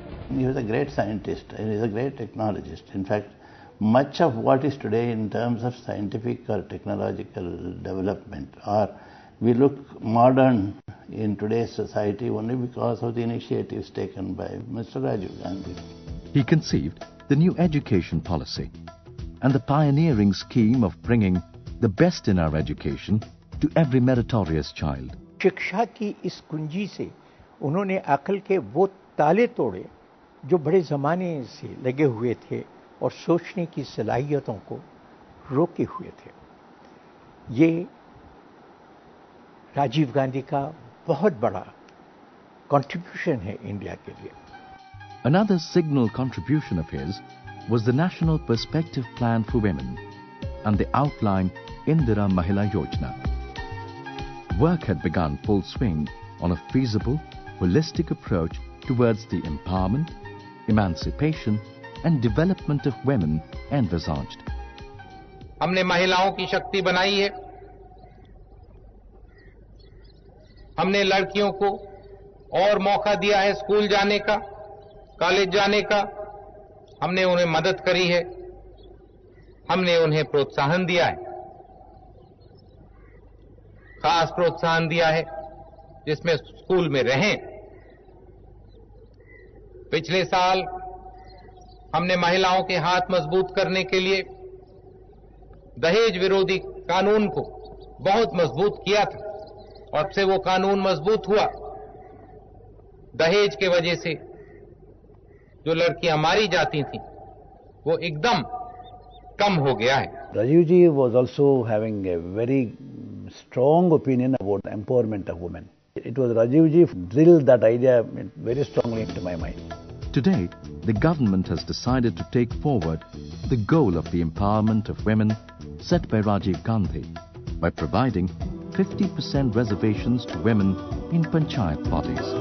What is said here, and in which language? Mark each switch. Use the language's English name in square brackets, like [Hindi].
[English] He was a great scientist, he was a great technologist. In fact, much of what is today in terms of scientific or technological development, or we look modern in today's society only because of the initiatives taken by Mr. Rajiv Gandhi. He conceived the new education policy and the pioneering scheme of bringing the best in our education to every meritorious child. [Hindi] शिक्षा की इस कुंजी से उन्होंने अकल के वो ताले तोड़े जो बड़े ज़माने से लगे हुए थे और सोचने की सलाहियतों को रोके हुए थे। ये राजीव गांधी का बहुत बड़ा कंट्रीब्यूशन है इंडिया के लिए। [English] Another signal contribution of his was the National Perspective Plan for Women and the outline Indira Mahila Yojana. Work had begun full swing on a feasible, holistic approach towards the empowerment, emancipation and development of women envisaged. [Hindi] हमने महिलाओं की शक्ति बनाई है, हमने लड़कियों को और मौका दिया है स्कूल जाने का, कॉलेज जाने का, हमने उन्हें मदद करी है, हमने उन्हें प्रोत्साहन दिया है, खास प्रोत्साहन दिया है जिसमें स्कूल में रहें। पिछले साल हमने महिलाओं के हाथ मजबूत करने के लिए दहेज विरोधी कानून को बहुत मजबूत किया था और अब से वो कानून मजबूत हुआ। दहेज के वजह से जो लड़कियां मारी जाती थीं वो एकदम कम हो गया है। [English] Rajiv ji was also having a very strong opinion about the empowerment of women. It was Rajiv ji who drilled that idea very strongly into my mind. Today, the government has decided to take forward the goal of the empowerment of women set by Rajiv Gandhi by providing 50% reservations to women in panchayat bodies.